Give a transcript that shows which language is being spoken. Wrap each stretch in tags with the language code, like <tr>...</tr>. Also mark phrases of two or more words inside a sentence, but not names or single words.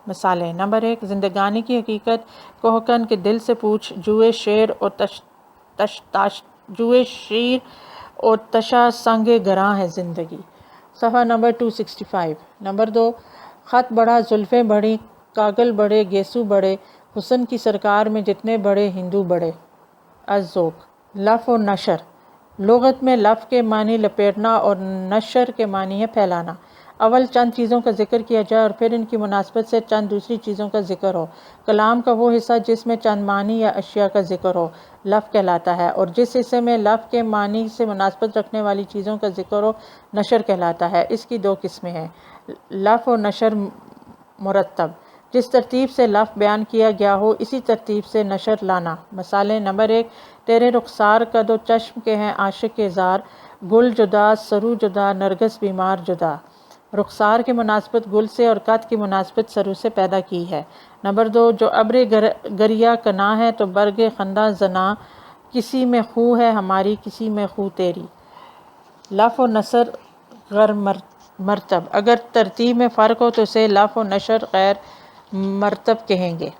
<ur>مثالیں: نمبر 1، زندگانی کی حقیقت کوہکن کے دل سے پوچھ، جوئے شیر اور تشا سنگ گراں ہے زندگی۔ صفحہ نمبر 265۔ نمبر 2، خط بڑھا زلفیں بڑھیں، کاگل بڑھے گیسو بڑھے، حسن کی سرکار میں جتنے بڑھے ہندو بڑھے۔ از ذوق، لف و نشر، لغت میں لف کے معنی لپیٹنا اور نشر کے معنی ہے پھیلانا۔ اول چند چیزوں کا ذکر کیا جائے اور پھر ان کی مناسبت سے چند دوسری چیزوں کا ذکر ہو۔ کلام کا وہ حصہ جس میں چند معنی یا اشیاء کا ذکر ہو لف کہلاتا ہے، اور جس حصے میں لف کے معنی سے مناسبت رکھنے والی چیزوں کا ذکر ہو نشر کہلاتا ہے۔ اس کی دو قسمیں ہیں، لف و نشر مرتب، جس ترتیب سے لف بیان کیا گیا ہو اسی ترتیب سے نشر لانا۔ مثالیں: نمبر 1، تیرے رخسار کد و چشم کے ہیں عاشق کے زار، گل جدا سرو جدا نرگس بیمار جدا۔ رخسار کی مناسبت گل سے اور قد کی مناسبت سرو سے پیدا کی ہے۔ نمبر 2، جو ابر گریہ کنا ہے تو برگ خندہ زنا، کسی میں خو ہے ہماری کسی میں خو تیری، لف و نثر غیر مرتب، اگر ترتیب میں فرق ہو تو اسے لف و نشر غیر مرتب کہیں گے۔</ur>